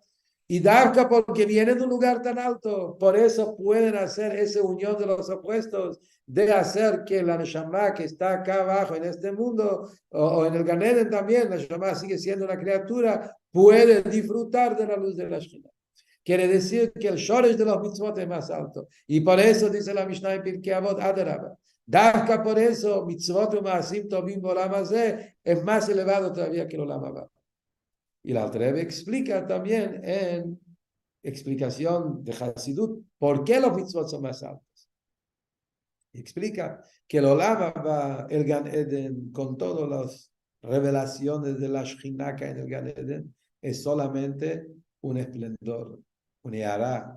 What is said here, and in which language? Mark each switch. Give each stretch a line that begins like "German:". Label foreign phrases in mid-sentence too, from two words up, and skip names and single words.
Spanish: Y Davka porque viene de un lugar tan alto, por eso pueden hacer esa unión de los opuestos, de hacer que la Neshama que está acá abajo en este mundo, o en el Gan Eden también, la Neshama sigue siendo una criatura, puede disfrutar de la luz de la Shekhinah. quiere decir que el shoresh de los mitzvot es más alto. Y por eso dice la Mishnah en Pirkei Avot, Adarabah. Davka por eso,
Hebrew: מצוות ומעשים טובים בעולם הזה
Spanish: es más elevado todavía que el
Hebrew: עולם הבא.
Spanish: Y la Alter Rebbe explica también en explicación de Hasidut por qué los mitzvot son más altos. Explica que el
Hebrew: עולם הבא,
Spanish: el Gan Eden, con todas las revelaciones de la Shekhinah en el Gan Eden, es solamente un esplendor, un yará.